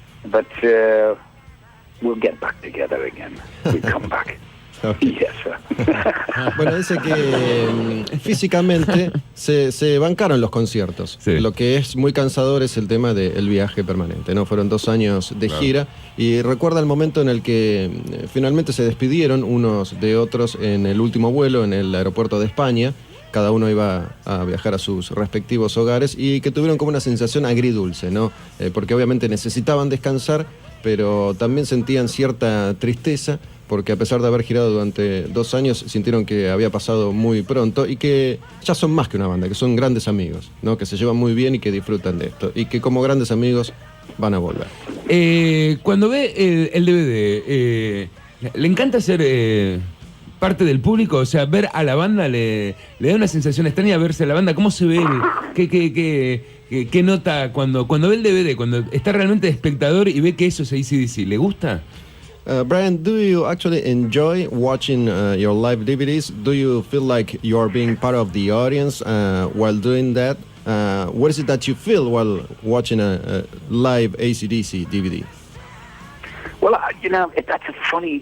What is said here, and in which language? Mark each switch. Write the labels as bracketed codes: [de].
[en] But we'll get back together again. We'll come back. Okay. Yes, sir. [es] Bueno, dice que físicamente se bancaron los conciertos. Sí. Lo que es muy cansador es el tema del viaje permanente, ¿no? Fueron 2 años de gira y recuerda el momento en el que finalmente se despidieron unos de otros en el último vuelo en el aeropuerto de España. Cada uno iba a viajar a sus respectivos hogares y que tuvieron como una sensación agridulce, ¿no? Porque obviamente necesitaban descansar, pero también sentían cierta tristeza porque a pesar de haber girado durante 2 años, sintieron que había pasado muy pronto y que ya son más que una banda, que son grandes amigos, ¿no? Que se llevan muy bien y que disfrutan de esto y que como grandes amigos van a volver. Cuando ve el DVD, ¿le encanta ser parte del público? O sea, ver a la banda le da una sensación extraña verse a la banda. ¿Cómo se ve? ¿Qué nota cuando ve el DVD? Cuando está realmente de espectador y ve que eso es AC/DC, ¿le gusta? [en] Brian, do you actually enjoy watching your live DVDs? Do you feel like you're being part of the audience while doing that? What is it that you feel while watching a live AC/DC DVD? Well, that's funny.